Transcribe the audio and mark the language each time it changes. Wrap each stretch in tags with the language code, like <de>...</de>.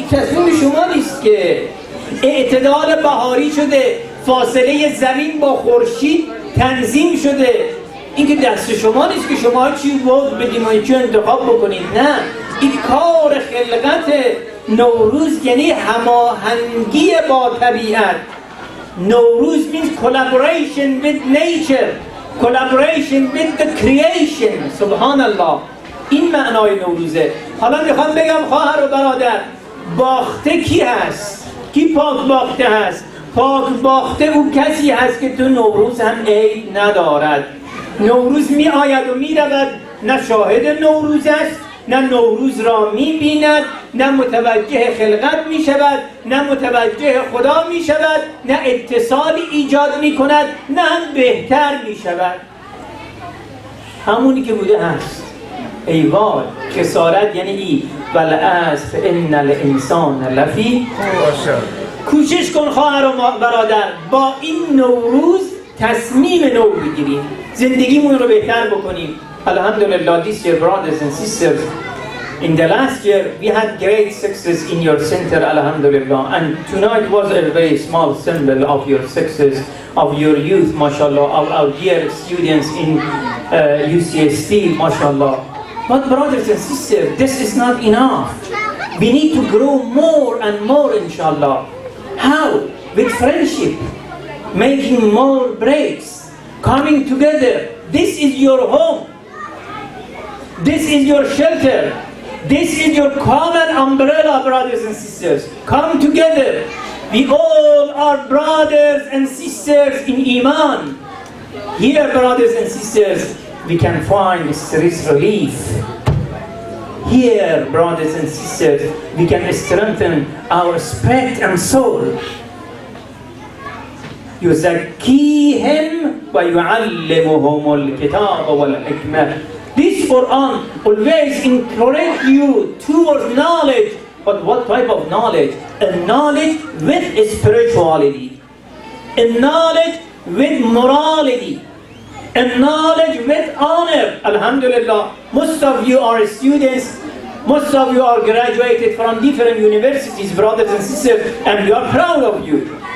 <fa>این تصمیم شما نیست که اعتدال بهاری شده، فاصله زمین با خورشید تنظیم شده. این که دست شما نیست که شما چی وقت بدیم و چی انتخاب بکنید. نه، این کار خلقت نوروز یعنی هماهنگی با طبیعت.</fa> <en>Nouroz means collaboration with nature, collaboration with the creation.</en> <fa>Subhanallah. این معنای نوروزه. حالا میخوام بگم خواهر و برادر، باخته کی هست؟ کی پاک باخته هست؟ پاک باخته او کسی هست که تو نوروز هم عید ندارد. نوروز می آید و می رود، نه شاهد نوروز است، نه نوروز را می بیند، نه متوجه خلقت می شود، نه متوجه خدا می شود، نه اتصالی ایجاد می کند، نه هم بهتر می شود. همونی که بوده هست. ای وای خسارت یعنی ای</fa> <ar>والعصر ان الانسان لفی</ar> <fa>کوشش کن خواهر و برادر با این نوروز تصمیم نو بگیریم، زندگیمون رو بهتر بکنیم.</fa> <en>Alhamdulillah, this year, brothers and sisters, in the last year we had great success in your center, alhamdulillah, and tonight was a very small symbol of your success, of your youth, mashallah, of our dear students in UCST, mashallah. But brothers and sisters, this is not enough. We need to grow more and more, inshallah. How? With friendship, making more breaks, coming together. This is your home. This is your shelter. This is your common umbrella, brothers and sisters. Come together. We all are brothers and sisters in Iman. Here, brothers and sisters, we can find stress relief. Here, brothers and sisters, we can strengthen our spirit and soul.</en> <ar>يزكيهم ويعلمهم الكتاب والحكمة.</ar> <en>This Quran always encourages you towards knowledge. But what type of knowledge? A knowledge with spirituality, a knowledge with morality, a knowledge with honor. Alhamdulillah, most of you are students, most of you are graduated from different universities, brothers and sisters, and we are proud of you.</en>